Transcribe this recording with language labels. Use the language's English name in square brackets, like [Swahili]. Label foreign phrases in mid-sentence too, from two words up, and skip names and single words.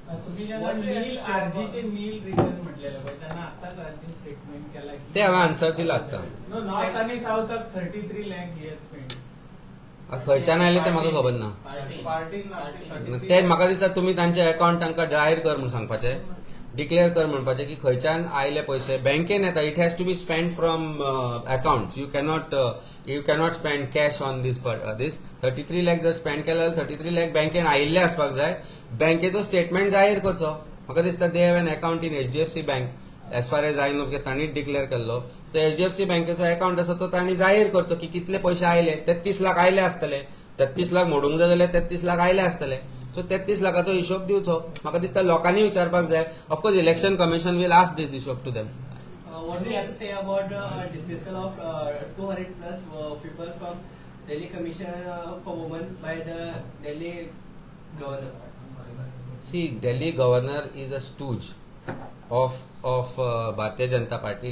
[Konkani] ते हांवें आन्सर दिला आतां. खंयच्यान आयले ते म्हाका खबर ना. ते म्हाका दिसता तुमी तांचे अकाउंट तांकां जाहीर कर म्हणून सांगपाचें, डिक्लेअर कर म्हणपाचें की खंयच्यान आयले पयशे. बँकेन येता, [English] It has to be spend from account. You cannot spend cash on this [Konkani] 33 लाख जर स्पेंड केले जाल्यार 33 लाख बँकेन आयिल्ले आसपाक जाय. बँकेचो स्टेटमेंट जाहीर करचो. म्हाका दिसता [English] They have an account in HDFC bank as far as I know, [Konkani] तांणीच डिक्लेअर केल्लो. तो HDFC बँकेचो अकाउंट आसा तो तांणी जाहीर करचो की कितले पयशे आयले. 33 लाख आयले आसतले. 33 लाख मोडूंक जाय जाल्यार 33 लाख आयले आसतले. सो 33 लाखाचो हिशोब दिवचो. म्हाका दिसता लोकांनी विचारपाक जाय. [English] Of course Election Commission will ask this हिशोब to them. What do you have to say about dismissal of 200 plus people from Delhi Commission for Women by the Delhi governor? See, Delhi governor is a stooge of Bharatiya Janata Party.